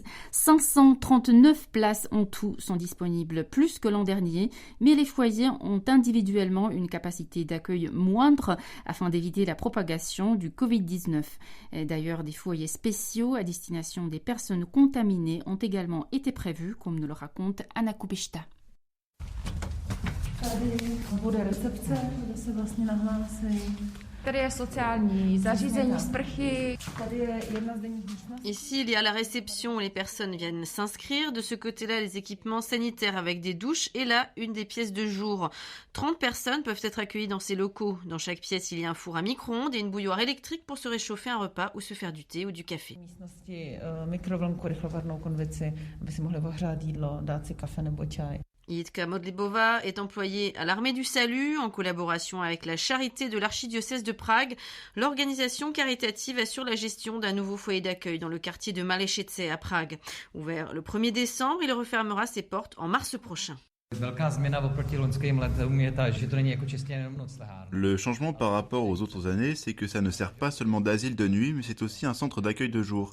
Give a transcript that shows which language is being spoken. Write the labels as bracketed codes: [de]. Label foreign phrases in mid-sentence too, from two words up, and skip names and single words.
[fr] 539 places en tout sont disponibles, plus que l'an dernier, mais les foyers ont individuellement une capacité d'accueil moindre afin d'éviter la propagation du Covid-19. Et d'ailleurs, des foyers spéciaux à destination des personnes contaminées ont également été prévus, comme nous le raconte Anna Kubishta. [cs] Tady bude recepce, kde se vlastně nahlásí. Tady je sociální zařízení, sprchy. Tady je jedna z denních místností. [fr] Ici, il y a la réception où les personnes viennent s'inscrire. De ce côté-là, les équipements sanitaires avec des douches. Et là, une des pièces de jour. 30 personnes peuvent être accueillies dans ces locaux. Dans chaque pièce, il y a un four à micro-ondes et une bouilloire électrique pour se réchauffer un repas ou se faire du thé ou du café. [cs] Místnosti mikrovlnku, rychlovarnou konvici, aby si mohli ohřát jídlo, dát si kafe nebo čaj. [fr] Jitka Modlibova est employée à l'Armée du Salut en collaboration avec la Charité de l'archidiocèse de Prague. L'organisation caritative assure la gestion d'un nouveau foyer d'accueil dans le quartier de Malešece à Prague. Ouvert le 1er décembre, il refermera ses portes en mars prochain. Le changement par rapport aux autres années, c'est que ça ne sert pas seulement d'asile de nuit, mais c'est aussi un centre d'accueil de jour.